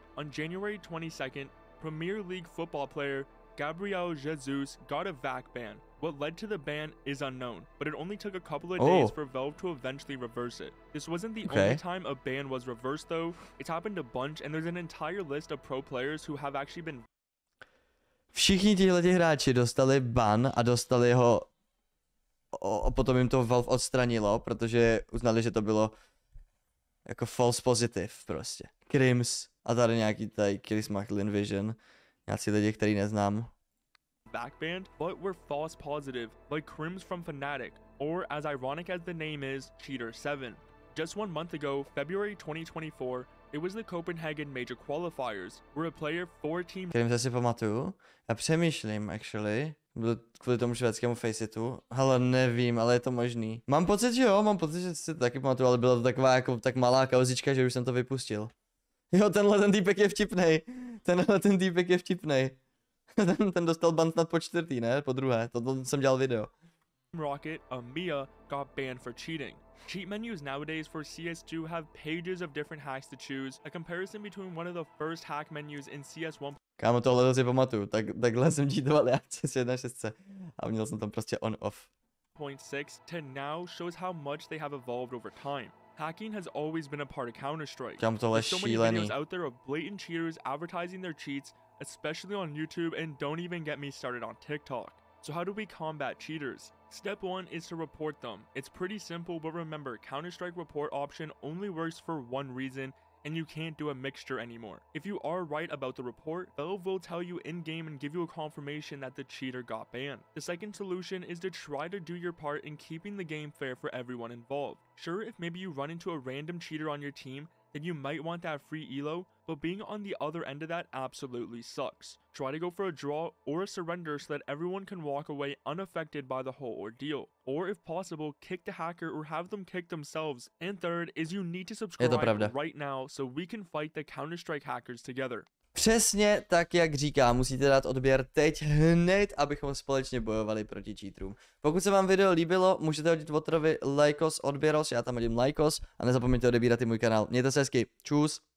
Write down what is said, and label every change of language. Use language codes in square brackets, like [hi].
[en] On January 22nd, Premier League football player Gabriel Jesus got a VAC ban. What led to the ban is unknown, but it only took a couple of days for Valve to eventually reverse it. This wasn't the only time a ban was reversed though. It's happened a bunch, and there's an entire list of pro players who have actually been... [cs] Všichni tihleti hráči dostali ban a dostali ho a potom jim to Valve odstranilo, protože uznali, že to bylo jako [en] false positive [cs] prostě. Crims a tady nějaký tady Killismacklin Vision, nějací lidi, který neznám. [en] Backbanned, but were false positive, like Crims from Fnatic, or as ironic as the name is, Cheater7. Just 1 month ago, February 2024, it was the Copenhagen Major Qualifiers, where a player for team... [cs] Kterým si pamatuju? Já přemýšlím, [en] actually. [cs] Byl kvůli tomu švédskému faceitu. Ale nevím, ale je to možný. Mám pocit, že jo, mám pocit, že si to taky pamatuju, ale byla to taková jako tak malá kauzička, že už jsem to vypustil. Jo, tenhle ten týpek je vtipnej. Tenhle ten týpek je vtipnej. ten dostal ban snad po čtvrtý, ne? Po druhé. To jsem dělal video. [en] Rocket, Mia, got banned for cheating. Cheat menus nowadays for CS2 have pages of different hacks to choose, a comparison between one of the first hack menus in CS1. [cs] Kámo, tohle si pamatuju, takhle jsem cheatoval já přes 1.6 a měl jsem tam prostě on-off. [en] 0.6 to now shows how much they have evolved over time. Hacking has always been a part of Counter-Strike. [cs] Kámo, tohle je [en] There's so many [cs] šílený. [en] videos out there of blatant cheaters advertising their cheats, especially on YouTube, and don't even get me started on TikTok. So how do we combat cheaters? Step 1 is to report them. It's pretty simple, but remember, Counter-Strike report option only works for one reason, and you can't do a mixture anymore. If you are right about the report, Valve will tell you in-game and give you a confirmation that the cheater got banned. The second solution is to try to do your part in keeping the game fair for everyone involved. Sure, if maybe you run into a random cheater on your team, then you might want that free elo, but being on the other end of that absolutely sucks. Try to go for a draw or a surrender so that everyone can walk away unaffected by the whole ordeal. Or if possible, kick the hacker or have them kick themselves. And third is you need to subscribe right now so we can fight the Counter-Strike hackers together. [cs] Přesně tak, jak říká, musíte dát odběr teď hned, abychom společně bojovali proti cheaterům. Pokud se vám video líbilo, můžete hodit Votrovi lajkos, odběros, já tam hodím lajkos a nezapomeňte odebírat i můj kanál. Mějte se hezky, čus.